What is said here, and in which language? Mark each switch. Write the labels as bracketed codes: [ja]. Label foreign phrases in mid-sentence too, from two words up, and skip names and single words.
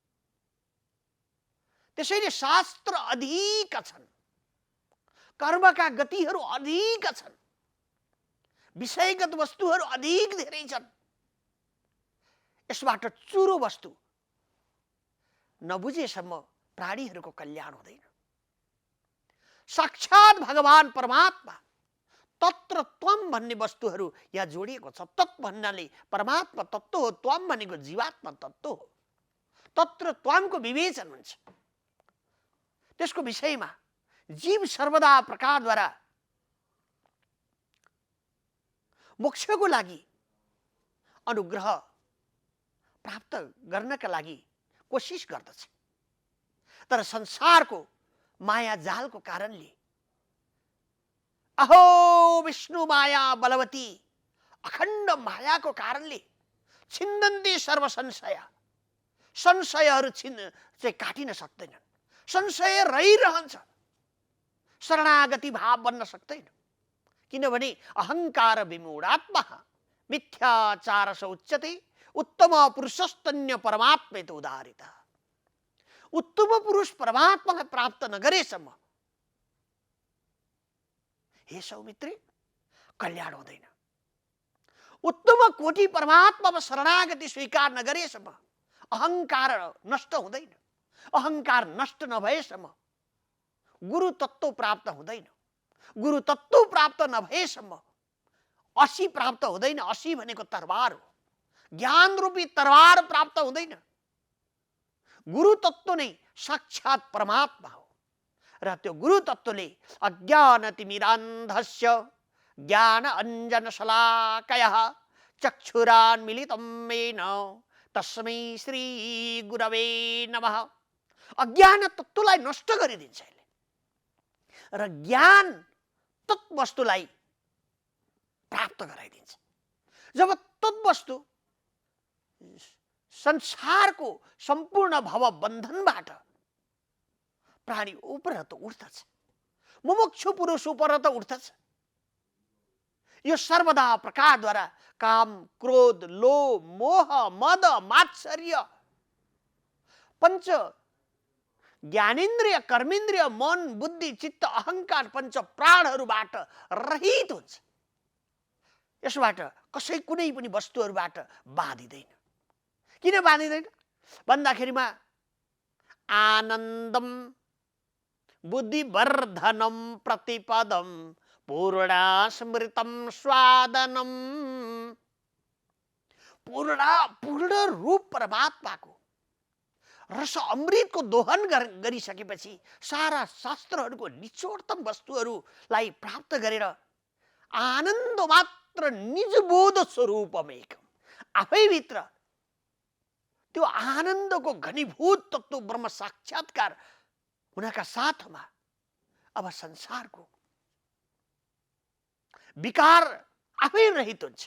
[ne] त्यसैले शास्त्र अधिक छन्, कर्मका गतिहरू अधिक छन्, विषयगत वस्तुहरू अधिक धेरै छन्। यसबाट चुरो वस्तु नबुझेसम्म प्राणीहरूको कल्याण हुँदैन। साक्षात भगवान परमात्मा [sa] तत्र त्वम [ne] भन्ने वस्तुहरू यहाँ जोडिएको छ। तत् भन्नाले परमात्मा तत्त्व हो, त्वम भनेको जीवात्मा तत्त्व हो। तत्र त्वमको विवेचन हुन्छ। त्यसको विषयमा जीव सर्वदा प्रकारद्वारा मोक्षको लागि अनुग्रह प्राप्त गर्नका लागि कोशिश गर्दछ। तर संसारको माया जालको कारणले, [sa] अहो विष्णु माया बलवती, [ne] अखण्ड मायाको कारणले [sa] छिन्दन्ती सर्व संशय, [ne] संशयहरू चाहिँ काटिन सक्दैनन्। संशय रहिरहन्छ, शरणागति भाव बन्न सक्दैन। [sa] किनभने अहंकार विमूढात्मा मिथ्याचार उच्यते उत्तम पुरुषस्तन्य परमात्मेत उदाहरिता। [ne] उत्तम पुरुष परमात्मालाई प्राप्त नगरेसम्म हे सौमित्री, कल्याण हुँदैन। उत्तम कोटि परमात्मामा शरणागति स्वीकार नगरेसम्म अहंकार नष्ट हुँदैन। अहंकार नष्ट नभएसम्म गुरु तत्व प्राप्त हुँदैन। गुरु तत्व प्राप्त नभएसम्म असी प्राप्त हुँदैन। असी भनेको तरवार हो। ज्ञान रूपी तरवार प्राप्त हुँदैन। गुरु तत्व नै साक्षात परमात्मा हो र त्यो गुरु तत्वले [sa] अज्ञान तिमिरान्धस्य ज्ञान अंजन शलाकयः चक्षुरान्मीलितं येन तस्मै श्री गुरवे नमः। [ne] अज्ञान तत्वलाई नष्ट गरिदिन्छ यसले र ज्ञान तत्वस्तुलाई प्राप्त गराइदिन्छ। जब तत्वस्तु संसारको सम्पूर्ण भव बन्धनबाट प्राणी उपर त उठ्दछ, मुमुक्षु पुरुष उपर त उठ्दछ। यो सर्वदा प्रकारद्वारा काम, क्रोध, लोभ, मोह, मद, मात्सर्य पंच ज्ञानेन्द्रिय, कर्मेन्द्रिय, मन, बुद्धि, चित्त, अहंकार पंच प्राणहरूबाट रहित हुन्छ। यसबाट कसै कुनै पनि वस्तुहरूबाट बाधिदैन। किन बाधिदैन भन्दाखेरिमा [sa] आनन्दम बुद्धिवर्धनम प्रतिपदम पूर्णा स्मृतम स्वादनम। [ne] पूर्ण रूप परमात्माको रस अमृतको दोहन गरिसकेपछि सारा शास्त्रहरूको निचोडतम वस्तुहरूलाई प्राप्त गरेर आनन्द मात्र [sa] निजबोध स्वरूपमेकम [ne] आफैभित्र त्यो आनन्दको घनीभूत तत्व ब्रह्म साक्षात्कार हुनका साथमा अब संसारको विकार आफै रहित हुन्छ।